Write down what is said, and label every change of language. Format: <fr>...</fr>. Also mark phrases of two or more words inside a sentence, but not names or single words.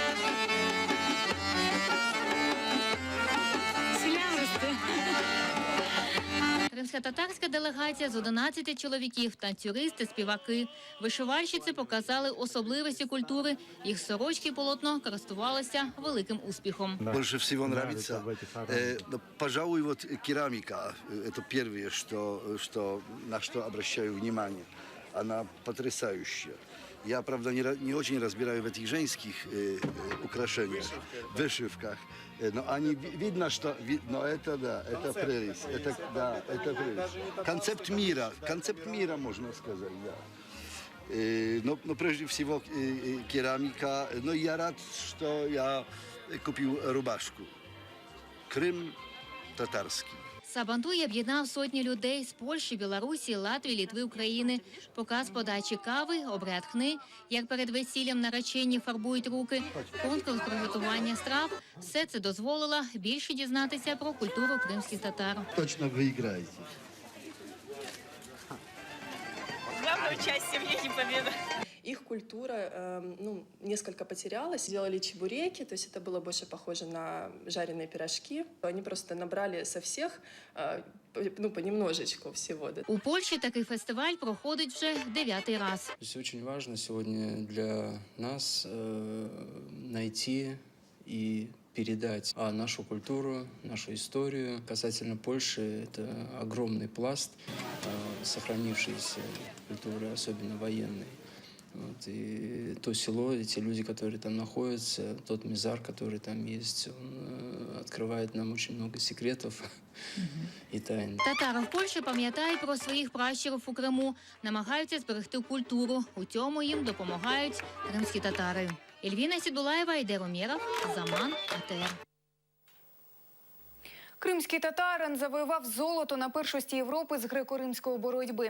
<uk>Кримсько-татарська делегація з 11 чоловіків, танцюристи, співаки. Вишивальщиці показали особливості культури. Їх сорочки і полотно користувалися великим успіхом.</uk> <ru>Больше всего нравится, пожалуй, вот керамика. Это первое, на что обращаю внимание. она потрясающая. Я, правда, не очень разбираю в этих женских украшениях, вышивках. Но они видно, что но это да, это прелесть. Это прелесть. Концепт мира, можно сказать, да. Но прежде всего керамика. Но я рад, что я купил рубашку. Крым татарский.</ru> <uk>Сабантуй об'єднав сотні людей з Польщі, Білорусі, Латвії, Літви, України. Показ подачі кави, обряд хни, як перед весіллям наречені фарбують руки, конкурс приготування страв. Все це дозволило більше дізнатися про культуру кримських татар.</uk> <ru>Точно выиграете. Главное участие в Лиге Победы. Их культура несколько потерялась. Делали чебуреки, то есть это было больше похоже на жареные пирожки. Они просто набрали со всех, понемножечку всего. Да.</ru> <uk>У Польщі такий фестиваль проходить вже 9-й раз.</uk> <ru>То есть очень важно сегодня для нас найти и передать нашу культуру, нашу историю. Касательно Польши, это огромный пласт сохранившейся культуры, особенно военной. Вот, и то село, и те люди, которые там находятся, тот мизар, который там есть, он открывает нам очень много секретов и тайн.</ru> <uk>Татари в Польщі пам'ятають про своїх пращурів у Криму, намагаються зберегти культуру. У цьому їм допомагають кримські татари. Ельвіна Сідулаєва, Айдер Омєров, Заман, АТР. Кримський татарин завоював золото на першості Європи з греко-римської боротьби.</uk>